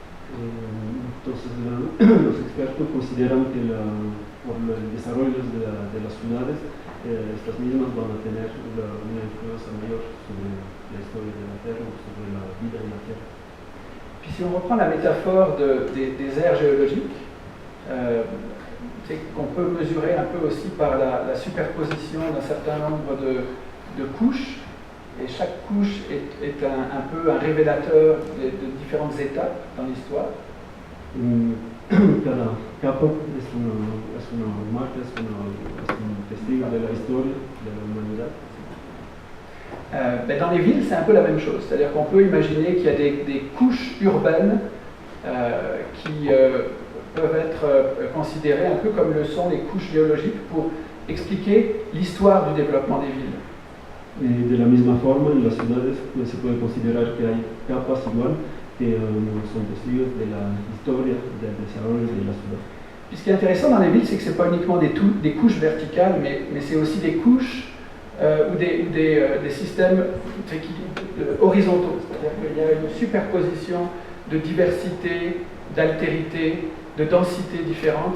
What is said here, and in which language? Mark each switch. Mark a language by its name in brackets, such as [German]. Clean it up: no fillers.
[Spanish] Entonces, los expertos consideran que por el desarrollo de las ciudades, estas mismas van a tener una influencia mayor sobre la historia de la Tierra o sobre la vida en la Tierra. [French] Puis si on reprend la métaphore des aires géologiques, c'est qu'on peut mesurer un peu aussi par la superposition d'un certain nombre de couches, et chaque couche est un peu un révélateur de différentes étapes dans l'histoire. [Spanish] Cada capa es una marca, es un testigo de la historia de la humanidad. [French] Dans les villes, c'est un peu la même chose, c'est-à-dire qu'on peut imaginer qu'il y a des couches urbaines qui peuvent être considérées un peu comme le sont les couches géologiques pour expliquer l'histoire du développement des villes. [Spanish] De la misma forma, en las ciudades se puede considerar que hay capas igual que son testigos de la historia del desarrollo de la ciudad. [French] Puis ce qui est intéressant dans les villes, c'est que ce n'est pas uniquement des couches verticales, mais c'est aussi des couches ou des systèmes horizontaux. C'est-à-dire qu'il y a une superposition de diversité, d'altérité, de densité différentes.